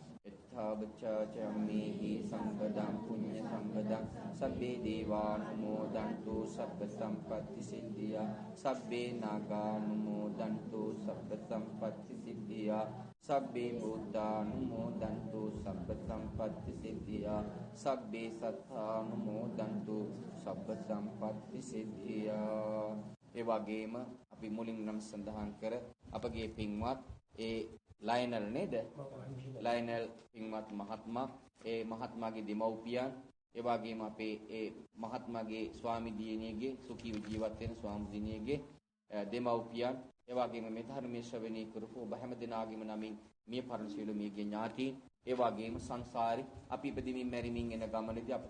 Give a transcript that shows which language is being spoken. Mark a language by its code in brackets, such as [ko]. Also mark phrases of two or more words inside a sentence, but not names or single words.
[pi] එත්තාවචාචම්මේහි සම්පදං පුඤ්ඤ සම්පදං සබ්බේ දේවානුමෝදන්තු සබ්බ සම්පත්ති සිද්ධියා සබ්බේ නාගානුමෝදන්තු සබ්බ සම්පත්ති සිද්ධියා සබ්බේ බුද්ධානුමෝදන්තු සබ්බ සම්පත්ති සිද්ධියා සබ්බේ සත්තානුමෝදන්තු සබ්බ සම්පත්ති සිද්ධියා [si] ඒ වගේම අපි මුලින් නම් සඳහන් කර අපගේ පින්වත් ඒ ලයනල් නේද? ලයනල් පින්වත් මහත්මයා ඒ මහත්මයාගේ දෙමව්පියන් ඒ වගේම අපේ ඒ මහත්මයාගේ ස්වාමි දියණියගේ සුඛීව ජීවත් වෙන ස්වාමි දියණියගේ දෙමව්පියන් ඒ වගේම මේ ධර්මයේ ශ්‍රවණය කරපු ඔබ හැම දිනාගෙම නමින් මිය පරණ සියලු මියගේ ඥාතීන් ඒ වගේම සංසාරේ අපි ඉපදෙමින් මැරෙමින් එන ගමනේදී අපිට